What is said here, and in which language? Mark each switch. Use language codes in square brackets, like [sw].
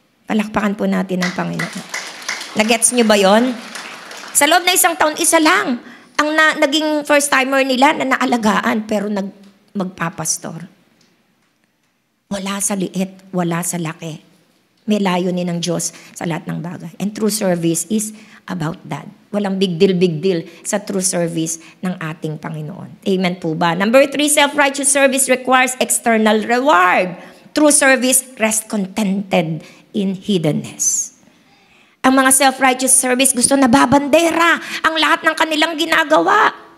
[tl] Palakpakan po natin ang Panginoon. Nagets nyo ba yon? Sa loob na isang taon, isa lang ang naging first timer nila na naalagaan, pero magpapastor. Wala sa liit, wala sa laki. May layunin ng Diyos sa lahat ng bagay. [en] And true service is about that. [tl] Walang big deal sa true service ng ating Panginoon. Amen po ba? [en] Number 3, self-righteous service requires external reward. True service rest contented in hiddenness. [tl] Ang mga self-righteous service gusto na babandera ang lahat ng kanilang ginagawa.